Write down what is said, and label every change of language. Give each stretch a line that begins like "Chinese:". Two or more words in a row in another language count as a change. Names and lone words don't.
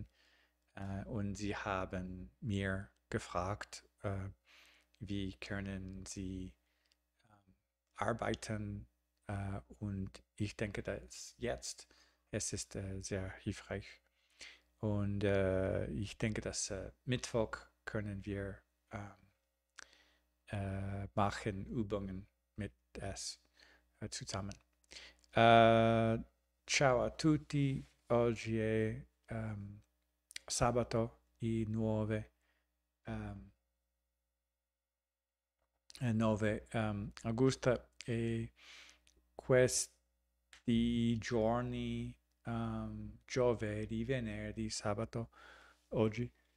German: und sie haben mir gefragt, wie können sie arbeiten und ich denke, dass jetzt es ist sehr hilfreich und ich denke, dass Mittwoch können wir machen Übungen mit es zusammen.
Italian: Ciao a tutti, oggi è sabato il 9 agosto e questi giorni, giovedì, venerdì, sabato, oggi,